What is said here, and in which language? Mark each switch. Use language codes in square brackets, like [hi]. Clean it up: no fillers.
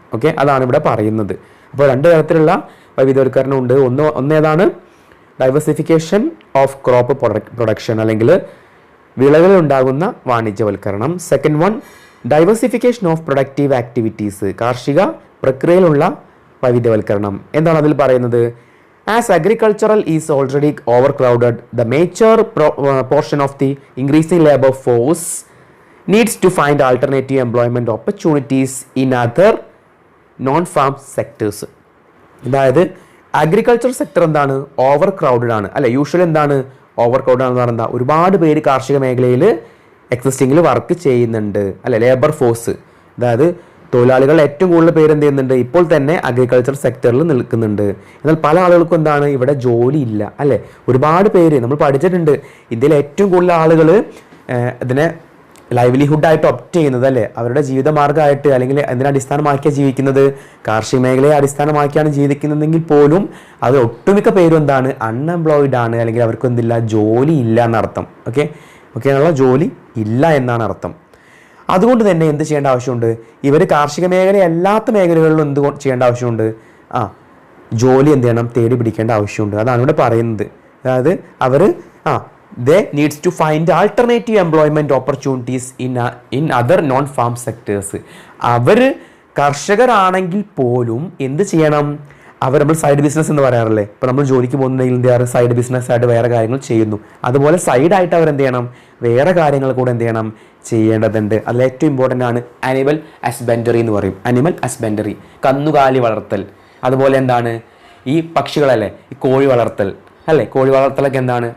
[ml] Okay, അതാണ് ഇവിടെ പറയുന്നത്. അപ്പോൾ 2 തരത്തിലുള്ള വൈവിധ്യവൽക്കരണം ഉണ്ട്. ഒന്നേതാണ് [en] diversification of crop production [ml] അല്ലെങ്കിൽ വിളകളിൽ ഉണ്ടാകുന്ന വാണിജ്യവൽക്കരണം. [en] second one, diversification of productive activities, [ml] കാർഷിക പ്രക്രിയയിലുള്ള വൈവിധ്യവൽക്കരണം. എന്താണ് അതിൽ പറയുന്നത്? [en] As agricultural is already overcrowded, the major portion of the increasing labor force needs to find alternative employment opportunities in other non-farm sectors. [ml] അതായത് agriculture sector എന്താണ്, over crowded ആണ് അല്ലെ. Usually എന്താണ് over crowded ആണെന്ന് പറഞ്ഞാൽ ഒരുപാട് പേര് കാർഷിക മേഖലയിൽ എക്സിസ്റ്റിംഗിൽ വർക്ക് ചെയ്യുന്നുണ്ട് അല്ലെ, ലേബർ ഫോഴ്സ്, അതായത് തൊഴിലാളികൾ ഏറ്റവും കൂടുതൽ പേര് എന്ത് ചെയ്യുന്നുണ്ട്, ഇപ്പോൾ തന്നെ അഗ്രികൾച്ചർ സെക്ടറിൽ നിൽക്കുന്നുണ്ട്. എന്നാൽ പല ആളുകൾക്കും എന്താണ്, ഇവിടെ ജോലി ഇല്ല അല്ലേ. ഒരുപാട് പേര് നമ്മൾ പഠിച്ചിട്ടുണ്ട്, ഇന്ത്യയിൽ ഏറ്റവും കൂടുതൽ ആളുകൾ ഇതിനെ ലൈവ്ലിഹുഡായിട്ട് ഒപ്റ്റ് ചെയ്യുന്നത് അല്ലേ, അവരുടെ ജീവിതമാർഗ്ഗമായിട്ട് അല്ലെങ്കിൽ അതിനെ അടിസ്ഥാനമാക്കിയാണ് ജീവിക്കുന്നത്, കാർഷിക മേഖലയെ അടിസ്ഥാനമാക്കിയാണ് ജീവിക്കുന്നതെങ്കിൽ പോലും അത് ഒട്ടുമിക്ക പേരും എന്താണ്, അൺഎംപ്ലോയിഡ് ആണ് അല്ലെങ്കിൽ അവർക്ക് എന്തില്ല, ജോലി ഇല്ല എന്നർത്ഥം. ഓക്കെ, ആണല്ലോ, ജോലി ഇല്ല എന്നാണ് അർത്ഥം. അതുകൊണ്ട് തന്നെ എന്ത് ചെയ്യേണ്ട ആവശ്യമുണ്ട്, ഇവർ കാർഷിക മേഖല അല്ലാത്ത മേഖലകളിലും എന്ത് ചെയ്യേണ്ട ആവശ്യമുണ്ട്, ജോലി എന്ത് ചെയ്യണം, തേടി പിടിക്കേണ്ട ആവശ്യമുണ്ട്. അതാണ് ഇവിടെ പറയുന്നത്. അതായത് അവർ [en] they needs to find alternative employment opportunities in other non-farm sectors. [ml] അവർ കർഷകരാണെങ്കിൽ പോലും എന്ത് ചെയ്യണം, അവർ നമ്മൾ സൈഡ് ബിസിനസ് എന്ന് പറയാറില്ലേ. ഇപ്പോൾ നമ്മൾ ജോലിക്ക് പോകുന്നുണ്ടെങ്കിൽ എന്ത് ചെയ്യാറ്, സൈഡ് ബിസിനസ് ആയിട്ട് വേറെ കാര്യങ്ങൾ ചെയ്യുന്നു. അതുപോലെ സൈഡായിട്ട് അവർ എന്ത് ചെയ്യണം, വേറെ കാര്യങ്ങൾ കൂടെ എന്ത് ചെയ്യണം, ചെയ്യേണ്ടതുണ്ട്. അതിൽ ഏറ്റവും ഇമ്പോർട്ടൻ്റ് ആണ് അനിമൽ ഹസ്ബൻഡറി എന്ന് പറയും. അനിമൽ ഹസ്ബൻഡറി, കന്നുകാലി വളർത്തൽ. അതുപോലെ എന്താണ് ഈ പക്ഷികളല്ലേ, ഈ കോഴി വളർത്തൽ അല്ലേ, കോഴി വളർത്തലൊക്കെ എന്താണ്.